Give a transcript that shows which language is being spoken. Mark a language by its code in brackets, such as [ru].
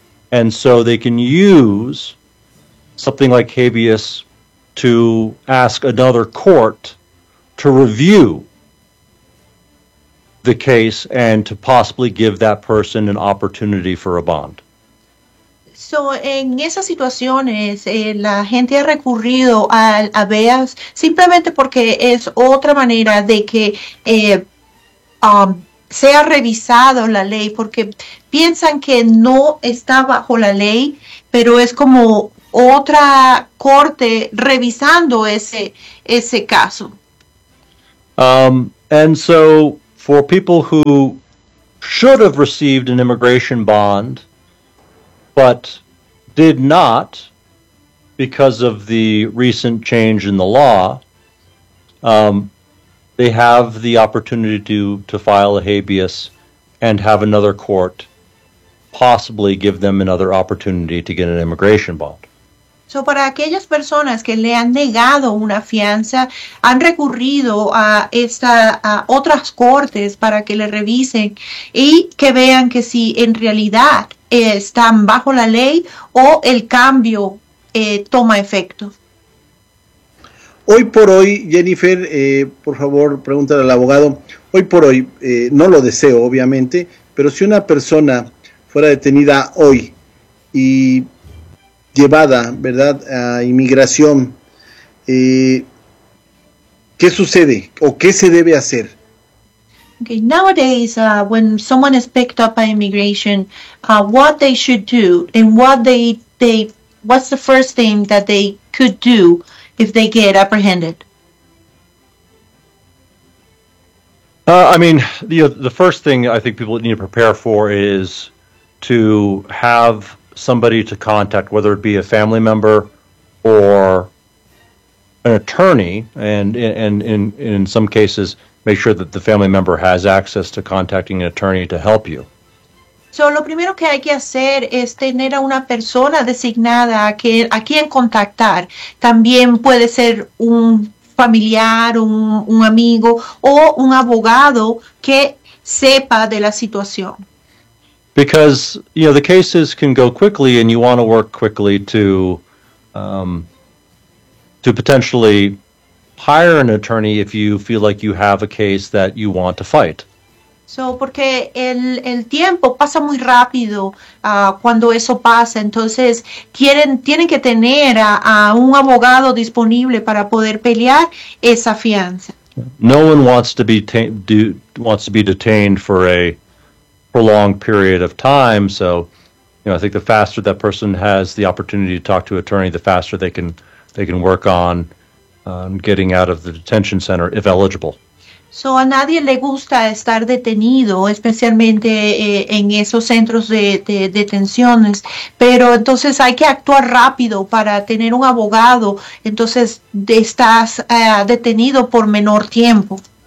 [en] And so they can use something like habeas to ask another court to review the case and to possibly give that person an opportunity for a bond. [es] So, en esas situaciones, la gente ha recurrido al habeas simplemente porque es otra manera de que sea revisado la ley, porque piensan que no está bajo la ley, pero es como otra corte revisando ese caso. [en] And so, for people who should have received an immigration bond, but did not, because of the recent change in the law, they have the opportunity to file a habeas and have another court possibly give them another opportunity to get an immigration bond. [es] So, para aquellas personas que le han negado una fianza, han recurrido a otras cortes para que le revisen y que vean que si en realidad están bajo la ley o el cambio toma efecto. Hoy por hoy, Jennifer, por favor, pregúntale al abogado. Hoy por hoy, no lo deseo, obviamente, pero si una persona fuera detenida hoy y llevada, ¿verdad?, a inmigración, ¿qué sucede o qué se debe hacer? [en] Okay, nowadays, when someone is picked up by immigration, what they should do and what they what's the first thing that they could do if they get apprehended? The first thing I think people need to prepare for is to have somebody to contact, whether it be a family member or an attorney, and in some cases, make sure that the family member has access to contacting an attorney to help you. [es] So, lo primero que hay que hacer es tener a una persona designada a quien contactar. También puede ser un familiar, un amigo, o un abogado que sepa de la situación. [en] Because, the cases can go quickly and you want to work quickly to potentially hire an attorney if you feel like you have a case that you want to fight. [es] So, porque el tiempo pasa muy rápido cuando eso pasa. Entonces, tienen que tener a un abogado disponible para poder pelear esa fianza. [en] No one wants to be detained for a prolonged period of time. So, I think the faster that person has the opportunity to talk to an attorney, the faster they can work on getting out of the detention center, if eligible. [es] So, a nadie le gusta estar detenido, especialmente en esos centros de detenciones. Pero entonces hay que actuar rápido para tener un abogado. Entonces, estás detenido por menor tiempo.